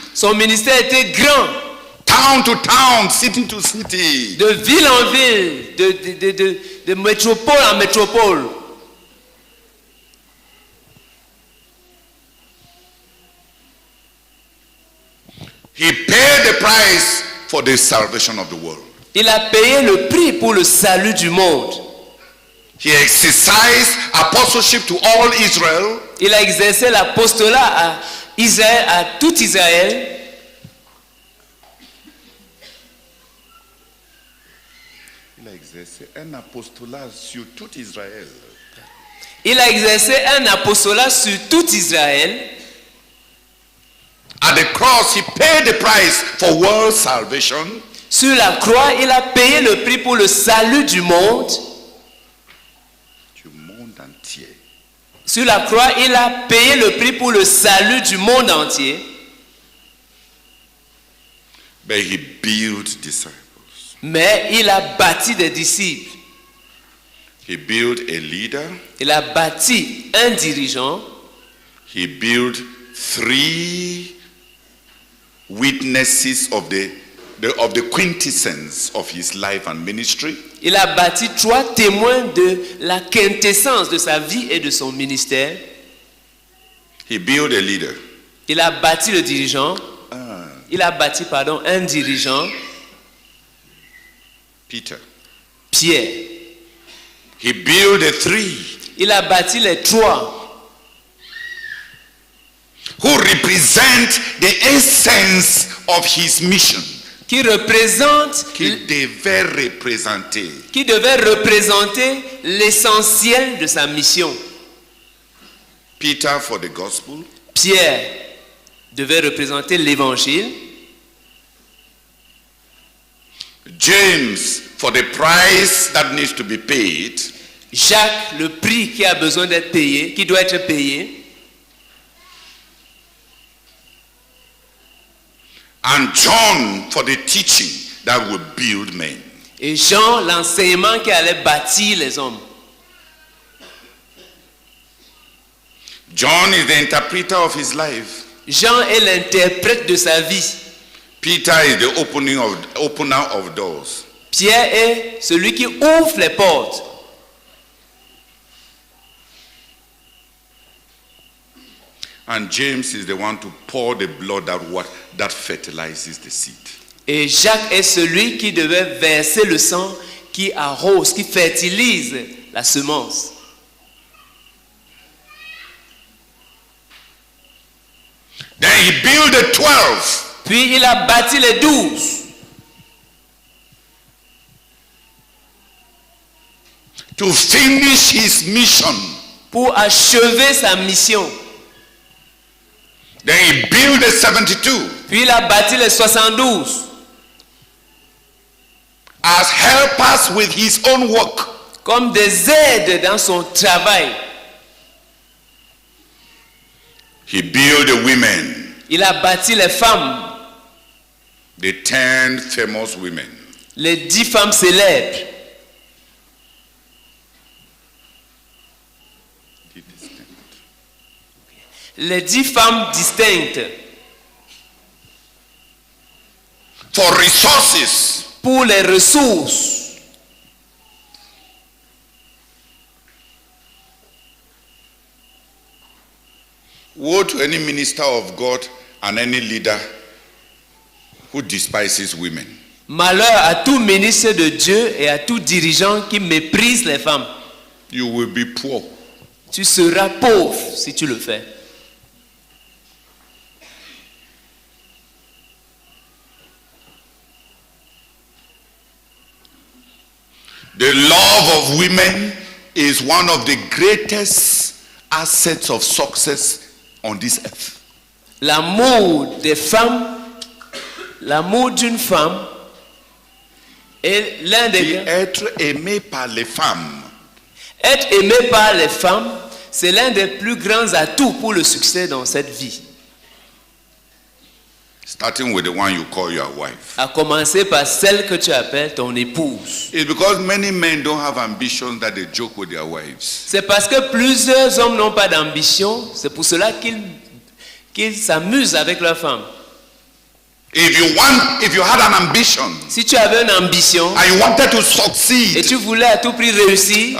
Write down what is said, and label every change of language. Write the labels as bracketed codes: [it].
[fr] Son ministère était grand. [en] Town to town, city to city. [fr] De ville en ville, de métropole en métropole. [en] He paid the price for the salvation of the world. [fr] Il a payé le prix pour le salut du monde. [en] He exercised apostleship to all Israel. [fr] Il a exercé l'apostolat à Israël, à tout Israël. Il a exercé un apostolat sur tout Israël. Il a exercé un apostolat sur tout Israël. [en] At the cross, he paid the price for world salvation. [fr] Sur la croix, il a payé le prix pour le salut du monde. Du monde entier. Sur la croix, il a payé le prix pour le salut du monde entier. [en] But he built disciples. [fr] Mais il a bâti des disciples. [en] He built a leader. [fr] Il a bâti un dirigeant. [en] He built 3 witnesses of the quintessence of his life and ministry. [fr] Il a bâti 3 témoins de la quintessence de sa vie et de son ministère. [en] He built a leader. [fr] Il a bâti le dirigeant. Il a bâti, un dirigeant. [en] Peter. [fr] Pierre. [en] He built the 3 [fr] Il a bâti les 3 [en] who represent the essence of his mission. [fr] qui représentent, Qu'il devait représenter. qui devaient représenter l'essentiel de sa mission. [en] Peter for the gospel. [fr] Pierre devait représenter l'évangile. [en] James for the price that needs to be paid. [fr] Jacques, le prix qui a besoin d'être payé, qui doit être payé. [en] And John for the teaching that will build men. [fr] Et Jean, l'enseignement qui allait bâtir les hommes. [en] John is the interpreter of his life. [fr] Jean est l'interprète de sa vie. [en] Peter is the opener of doors. [fr] Pierre est celui qui ouvre les portes. [en] And James is the one to pour the blood that fertilizes the seed. [fr] Et Jacques est celui qui devait verser le sang qui arrose, qui fertilise la semence. [en] Then he built the 12. [fr] Puis il a bâti les 12 [en] to finish his mission. [fr] pour achever sa mission. [en] Then he built the 72 [fr] Puis il a bâti les 72 [en] as helpers with his own work. [fr] comme des aides dans son travail. [en] He built the women, [fr] Il a bâti les femmes, [en] the 10 famous women. [fr] les 10 femmes célèbres, les 10 femmes distinctes [en] For resources, [fr] pour les ressources. [en] woe to any minister of God and any leader who despises women. [fr] Malheur à tout ministre de Dieu et à tout dirigeant qui méprise les femmes. [en] You will be poor. [fr] Tu seras pauvre si tu le fais. [en] The love of women is one of the greatest assets of success on this earth. [fr] L'amour des femmes, l'amour d'une femme est l'un des... Être aimé par les femmes Être aimé par les femmes, c'est l'un des plus grands atouts pour le succès dans cette vie. [en] starting with the one you call your wife. [fr] À commencer par celle que tu appelles ton épouse. [en] It's because many men don't have ambitions that they joke with their wives. [fr] C'est parce que plusieurs hommes n'ont pas d'ambition, c'est pour cela qu'ils s'amusent avec leur femme. [en] If you had an ambition [fr] Si tu avais une ambition [en] and you wanted to [fr] et [en] succeed, [fr] tu voulais à tout prix réussir,